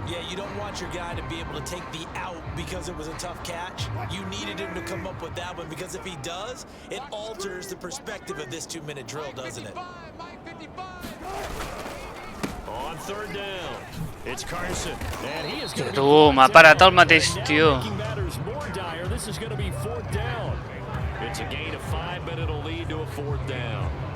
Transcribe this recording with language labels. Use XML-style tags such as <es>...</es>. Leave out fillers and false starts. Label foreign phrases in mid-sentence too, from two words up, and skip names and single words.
<en>Yeah, you don't want your guy to be able to take the out because it was a tough catch. You needed him to come up with that one because if he does, it alters the perspective of this 2-minute drill, doesn't it? Mike 55. On 3rd down, it's Carson, and he is going to be</en> <ca>Tu, m'ha parat el mateix</ca> <en>Now</en> <ca>tio.</ca> <en>making matters more dire, this is going to be 4th down. It's a gain of 5, but it'll lead to a 4th down.</en>